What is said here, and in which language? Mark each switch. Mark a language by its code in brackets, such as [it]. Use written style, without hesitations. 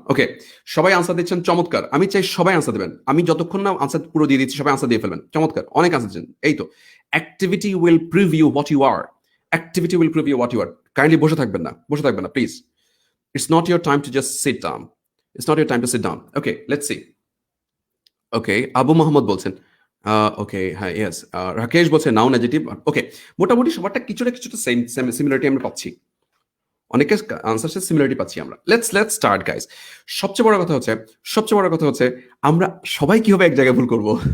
[bn] ওকে, সবাই আনসার দিচ্ছেন, চমৎকার। আমি চাই সবাই আনসার দেবেন, আমি যতক্ষণ না আনসার পুরো দিয়ে দিচ্ছি সবাই আনসার দিয়ে ফেলবেন। চমৎকার, অনেক আনসার দিচ্ছেন। এই তো, [en] Activity will prove you what you are. Activity will prove you what you are. [bn] Kindly বসে থাকবেন না please. [en] It's not your time to just sit down. It's not your time to sit down. Okay, let's see. [bn] Okay, Abu Mohammad বলছেন ওকে, হ্যাঁ yes. Rakesh বলছে noun adjective. ওকে, মোটামুটি সবারটা কিছুটা same similarity আমরা পাচ্ছি, অনেকের আনসার সিমিলারিটি পাচ্ছি আমরা। [en] Let's start guys. [bn] সবচেয়ে বড় কথা হচ্ছে আমরা সবাই কিভাবে এক জায়গায় ভুল করব।